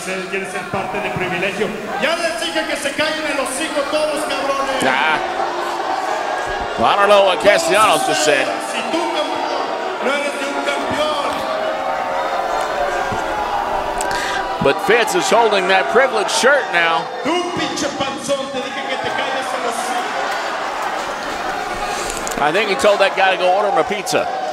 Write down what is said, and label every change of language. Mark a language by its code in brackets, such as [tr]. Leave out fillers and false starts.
[es] ¿Quiere ser parte de privilegio? Ya les dije que se callen el hocico todos, cabrones. [en] Nah. Well, I don't know what Castellanos just said. [es] Si tú no eres de un campeón. [en] But FITZ is holding that Privilege shirt now. [es] Tú, pinche panzón, te dije que te calles el hocico. [en] I think he told that guy to go order him a pizza.